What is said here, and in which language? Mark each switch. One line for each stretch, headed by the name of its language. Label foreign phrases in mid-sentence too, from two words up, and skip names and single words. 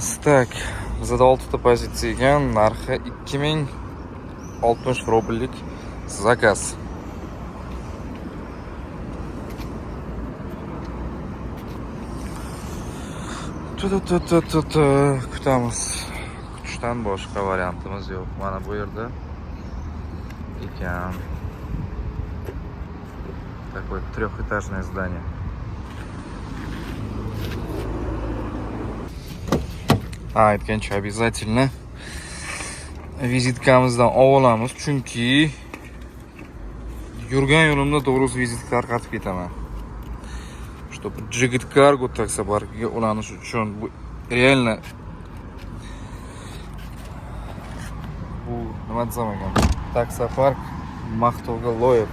Uzbek: Tak, bizda 6 ta pozitsiya ekan, narxi 2060 rubllik zakaz. Kutamiz. Kutishdan boshqa variantimiz yo'q. Mana bu yerda ekan.
Russian: Такое трехэтажное здание.
Uzbek: Aytgancha обязательно vizitkamizdan olamiz, chunki yurgan yo'limda to'g'risi vizitka tarqatib ketaman. Чтобы Jigit Cargo taksoparkiga ulanish uchun bu реально bu nima desam ekan, taksopark maqtovga loyiq.